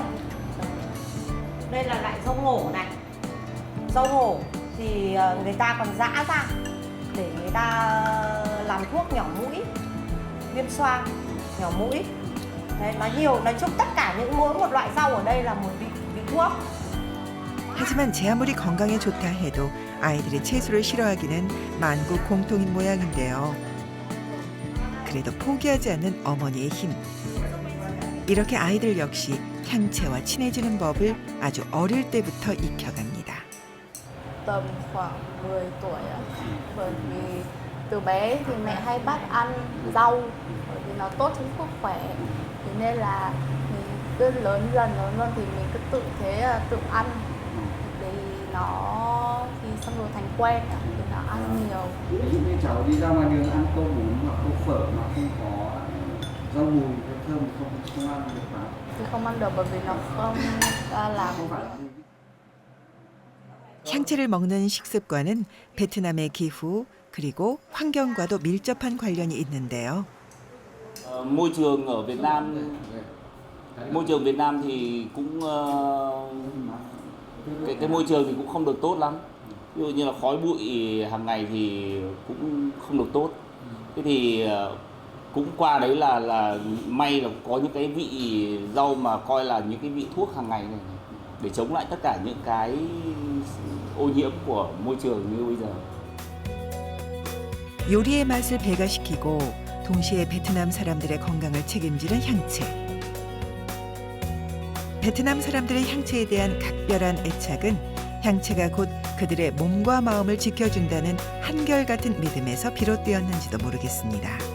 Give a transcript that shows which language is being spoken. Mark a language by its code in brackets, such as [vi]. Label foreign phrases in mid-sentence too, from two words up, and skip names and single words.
[vi] Đây là loại rau ngổ này. Rau ngổ thì người ta còn giã ra để người ta làm thuốc nhỏ mũi, viêm xoang, nhỏ mũi. Đấy, nói chung tất cả mỗi một loại rau ở đây là một vị thuốc. [ko] 하지만 제 아무리 건강에 좋다 해도 아이들이 채소를 싫어하기는 만국 공통인 모양인데요. 그래도 포기하지 않는 어머니의 힘. 이렇게 아이들 역시 향채와 친해지는 법을 아주 어릴 때부터 익혀갑니다. [vi] Tầm khoảng 10 tuổi ạ. Bởi vì từ bé thì mẹ hay bắt ăn rau bởi vì nó tốt cho sức khỏe. Thế nên là mình cứ lớn dần thì mình cứ tự thế tự ăn. Thì nó thì xong rồi thành quen thì nó ăn nhiều. Ví dụ như cháu đi ra ngoài đường ăn tô bún hoặc tô phở mà không có rau mùi thơm không ăn được mà. Thì không ăn được bởi vì nó không làm. [ko] 향채를 먹는 식습관은 베트남의 기후 그리고 환경과도 밀접한 관련이 있는데요. [vi] Môi trường ở Việt Nam, môi trường Việt Nam thì cũng cái môi trường thì cũng không được tốt lắm. Ví dụ như là khói bụi hàng ngày thì cũng không được tốt. Thế thì cũng qua đấy là may là có những cái vị rau mà coi là những cái vị thuốc hàng ngày này để chống lại tất cả những cái ô nhiễm của môi trường như bây giờ. [ko] 요리의 맛을 배가시키고 동시에 베트남 사람들의 건강을 책임지는 향채. 베트남 사람들의 향채에 대한 각별한 애착은 향채가 곧 그들의 몸과 마음을 지켜준다는 한결같은 믿음에서 비롯되었는지도 모르겠습니다.